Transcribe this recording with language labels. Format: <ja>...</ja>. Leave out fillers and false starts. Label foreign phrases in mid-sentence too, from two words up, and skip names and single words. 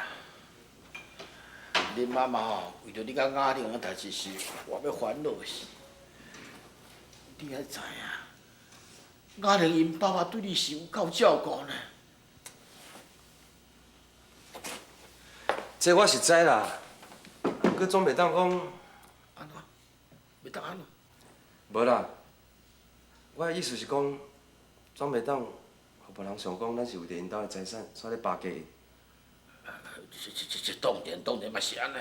<nan>恁妈妈哦，为着你甲雅玲的代志是，我要烦恼死。你还知影？雅玲因爸爸对你是有够照顾呢。这我是知啦，佮总袂当讲。安怎？袂当安怎？无啦，我的意思是讲，总袂当，互别人想讲咱是为着因兜的财产，所以咧巴结伊。这当然嘛是安尼。</nan>